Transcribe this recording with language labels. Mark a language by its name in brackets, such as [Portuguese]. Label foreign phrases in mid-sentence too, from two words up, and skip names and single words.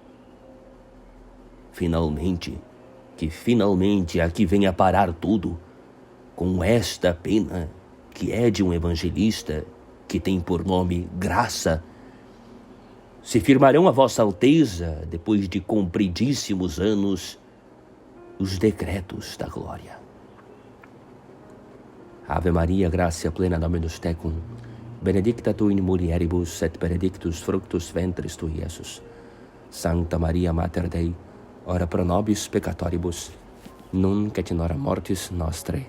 [Portuguese] Finalmente aqui venha parar tudo, com esta pena que é de um evangelista que tem por nome graça, se firmarão a Vossa Alteza, depois de compridíssimos anos, os decretos da glória. [Latin] Ave Maria, gratia plena, Dominus tecum, benedicta tu in mulieribus, et benedictus fructus ventris tui, Iesus. Sancta Maria, Mater Dei, ora pro nobis peccatoribus, nunc et in hora mortis nostrae.